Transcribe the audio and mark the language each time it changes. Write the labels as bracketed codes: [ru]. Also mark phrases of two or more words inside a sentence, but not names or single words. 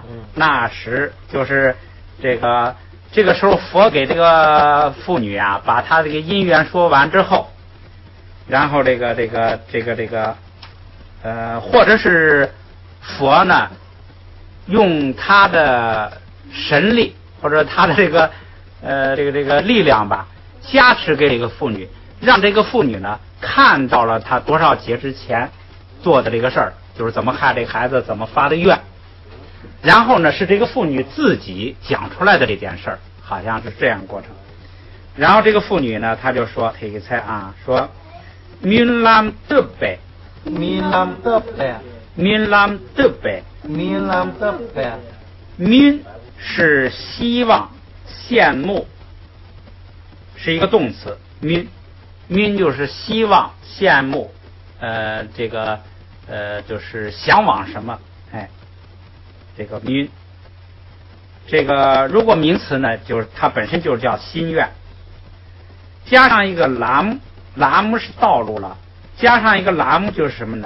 [zh] 那时就是这个时候，佛给这个妇女啊，把她这个因缘说完之后，然后这个或者是佛呢，用他的神力或者他的这个力量吧，加持给这个妇女，让这个妇女呢看到了她多少节之前做的这个事儿，就是怎么害这个孩子，怎么发的愿。然后呢，是这个妇女自己讲出来的这件事儿，好像是这样过程。然后这个妇女呢，她就说，这个菜啊，说 [bo] སྨོན་ལམ་བདེ་བ, སྨོན་ལམ་བདེ་བ, སྨོན་ལམ་བདེ་བ, སྨོན་ལམ་བདེ་བ, [zh] min 是希望、羡慕，是一个动词。min 就是希望、羡慕，就是向往什么，哎。这个min，这个如果名词呢，就是它本身就是叫心愿，加上一个lam是道路了，加上一个lam就是什么呢？